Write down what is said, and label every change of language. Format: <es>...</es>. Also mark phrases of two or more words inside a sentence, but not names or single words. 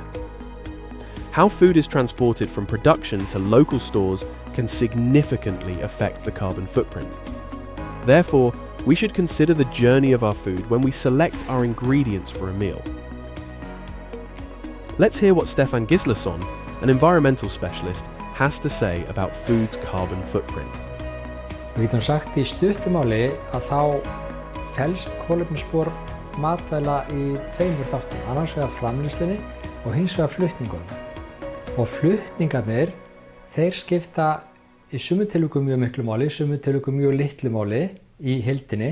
<en>How food is transported from production to local stores can significantly affect the carbon footprint. Therefore, we should consider the journey of our food when we select our ingredients for a meal. Let's hear what Stefan Gislason, an environmental specialist, has to say about food's carbon footprint.</en> <is>Við getum sagt í stuttumáli að þá felst kolefnisspor matvæla í tveimur þáttum, annars vegar framleiðslunni og hins vegar flutningunum. Og flutningarnir, þeir skipta í sumum tilvikum mjög miklu máli, í sumum tilvikum mjög litlu máli í heildinni.</is>